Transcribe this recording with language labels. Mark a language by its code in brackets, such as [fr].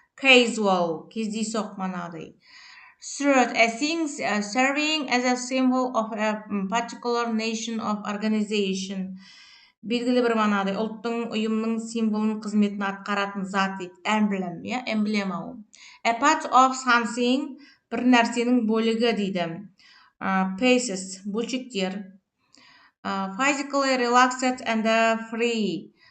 [en] Casual, кездейсоқ Third, a thing serving as a symbol of a particular nation of organization. [kk] Белгілі бір ұлттың, ұйымның символын қызметін атқаратын зат дейді. Emblem, иә? Эмблема ол. [en] A part of something, [kk] бір нәрсенің бөлігі дейді. Pieces, бөлшектер. [en] Physically relaxed and free.